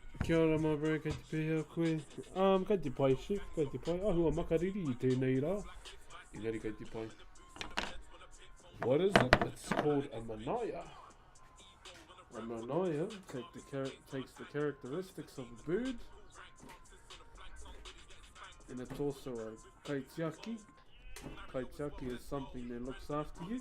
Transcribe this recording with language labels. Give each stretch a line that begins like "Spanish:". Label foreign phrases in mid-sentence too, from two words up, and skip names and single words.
Māori: Kia ora,
English: my bro,
Māori: kei te pēhea koe. Kei te pai, chef, kei te pai. Ahua makariri I tēnei rā. Engari kei te pai.
English: What is it? It's called a manaya. A manaya takes the characteristics of a bird, and it's also a kaitiaki. Kaitiaki is something that looks after you.